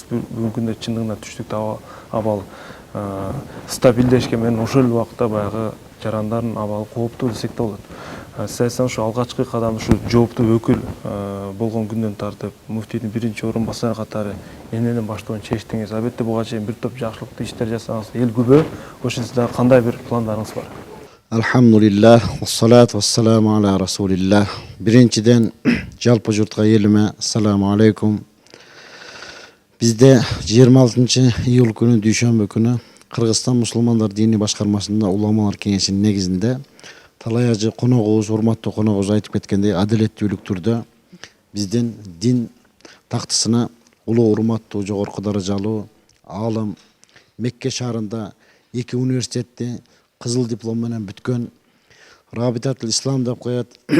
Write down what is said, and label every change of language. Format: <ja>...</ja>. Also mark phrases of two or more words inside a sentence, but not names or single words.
<ky>Бүгүнкү күндө чындыгында түштүктө абал стабилдешке менен ошол убакта баягы жарандардын абалы кооптуу десек да болот. Сиз айтсаңыз, ушу алгачкы кадам ушу жооптуу өкүл болгон күндөн тартып муфтийдин биринчи орун басары катары эмнени баштоон чечтиңиз. Албетте буга чейин бир топ жакшылыктуу иштер жасаңыз, эл күбө. Ошол сизде кандай бир пландарыңыз бар?</ky> <ar>الحمد لله، والصلاة والسلام على رسول الله.</ar> <ky>Birinчиден жалпы журтка элиме</ky> <ar>السلام عليكم.</ar> <ky>Бизде 26 июль күнү дүйшөмбү күнү Кыргызстан мусулмандар дини башкармасында уламалар кеңешинин негизинде талай ажы коногубуз, урматтуу коногубуз айтып кеткендей, адилеттүүлүк түрдө биздин дин тактысына улуу урматтуу жогорку даражалуу аалым Мекке шаарында 2 университетти кызыл диплом менен бүткөн Рабитатул Ислам деп коет.</ky>